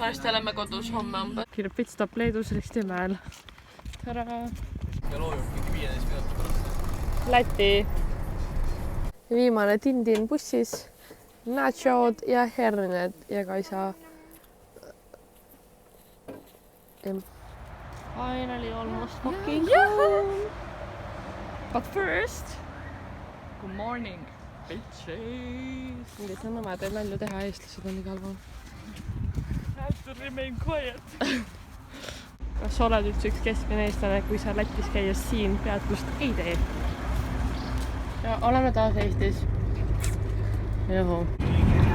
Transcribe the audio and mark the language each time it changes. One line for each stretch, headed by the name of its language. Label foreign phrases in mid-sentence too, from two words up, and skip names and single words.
Estonian: oleme kodus homme umbes. Kiirelt pitstop Leedus Ristimäel. tere! ja loojub mingi 15 minuti pärast. Läti. Viimane tindin bussis. Nachod ja herned ja Kaisa.
English: Finally almost fucking home. But first. Good morning, bitches.
Estonian: Mingi see nõme teeb nalju teha, eestlased on igal pool.
English: Have to remain quiet.
Estonian: Kas sa oled üldse üks keskmine eestlane, kui sa Lätis käies siin peatust ei tee? Ja oleme taas Eestis. Juhu.